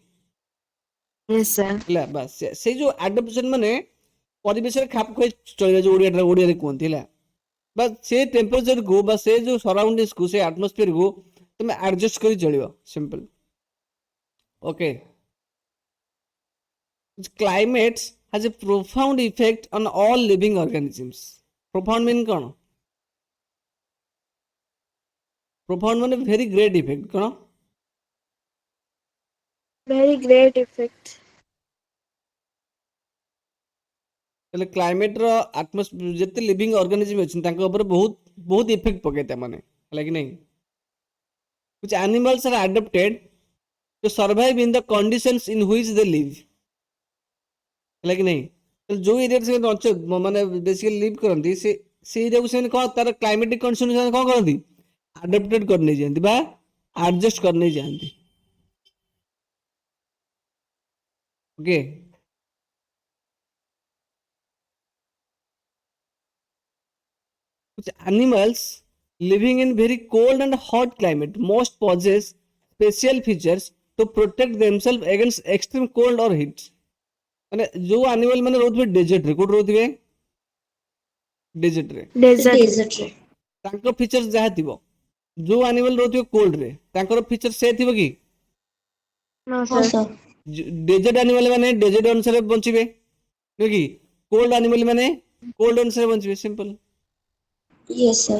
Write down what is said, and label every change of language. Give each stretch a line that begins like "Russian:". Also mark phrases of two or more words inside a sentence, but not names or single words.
English: yes sir
Odia: ହେଲା ବାସ୍ ସେଇ ଯୋଉ ଆଡାପ୍ଟେସନ ମାନେ ପରିବେଶରେ ଖାପ ଖୁଆଇ ଚଳିବା, ଯୋଉ ଓଡ଼ିଆରେ କୁହନ୍ତି ହେଲା। ବା ସେ ଟେମ୍ପରେଚରକୁ ବା ସେ ଯୋଉ ସରାଉଣ୍ଡିଂସକୁ, ସେ ଆଟମୋସ୍ଫିୟରକୁ ତମେ ଆଡଜଷ୍ଟ କରି ଚଳିବ, ସିମ୍ପଲ। ଓକେ।
English: Climate has a profound effect on all living organisms. Profound mean କ'ଣ? profound ମାନେ very great effect,
Odia: କ'ଣ?
English: very great effect
Odia: ତାହେଲେ କ୍ଲାଇମେଟର ଆଟମୋସ୍ଫିୟର ଯେତେ
English: living organism
Odia: ଅଛନ୍ତି ତାଙ୍କ ଉପରେ ବହୁତ ବହୁତ ଇଫେକ୍ଟ ପକାଏ ତା ମାନେ, ହେଲା କି ନାହିଁ?
English: which animals are adapted to survive in the conditions in which they live,
Odia: ହେଲା କି ନାହିଁ? ଯୋଉ ଏରିଆରେ ସେମାନେ ମାନେ ବେସିକାଲି ଲିଭ୍ କରନ୍ତି, ସେ ଏରିଆକୁ ସେମାନେ କ'ଣ ତାର
English: climatic condition
Odia: ସେମାନେ କ'ଣ କରନ୍ତି? ଆଡାପ୍ଟେଡ କରି ନେଇଯାଆନ୍ତି ବା ଆଡଜଷ୍ଟ କରି ନେଇଯାଆନ୍ତି। ଓକେ।
English: which animals living in very cold and hot climate most possess special features to protect themselves against extreme cold or heat।
Odia: ମାନେ ଯୋଉ ଆନିମାଲ ମାନେ ରହୁଥିବେ ଡେଜର୍ଟରେ, କୋଉଠି ରହୁଥିବେ? ଡେଜର୍ଟରେ। डेजर्ट ତାଙ୍କ ଫିଚର୍ସ ଯାହା ଥିବ, ଯୋଉ ଆନିମାଲ ରହୁଥିବେ କୋଲ୍ଡରେ ତାଙ୍କର ଫିଚର ସେ ଥିବ କି?
English: नो
Hindi: हाँ
English: सर सर desert animal
Odia: ମାନେ ଡେଜର୍ଟ ଅନୁସାରେ ବଞ୍ଚିବେ, ନୁହେଁ କି?
English: cold animal
Odia: ମାନେ କୋଲ୍ଡ ଅନୁସାରେ ବଞ୍ଚିବେ, ସିମ୍ପଲ।
English: yes sir